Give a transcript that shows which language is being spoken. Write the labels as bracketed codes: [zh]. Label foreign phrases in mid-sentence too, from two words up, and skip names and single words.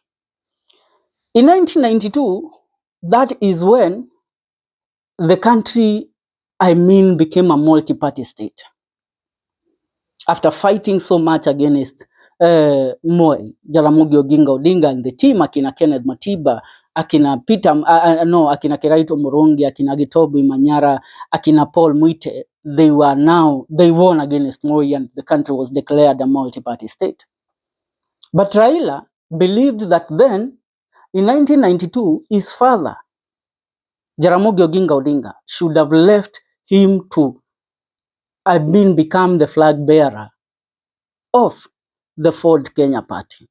[en] In 1992, that is when the country, became a multi-party state. After fighting so much against Moi, Jaramogi Oginga Odinga and the team, [sw] Akina Kenneth Matiba akina Peter, akina Kiraito Murungi, akina Gitobu Manyara, akina Paul Mwite, [en] they won against Moi and the country was declared a multi-party state. But Raila believed that then, in 1992, his father, Jaramogi Oginga Odinga, should have left him to become the flag bearer of the Ford Kenya party.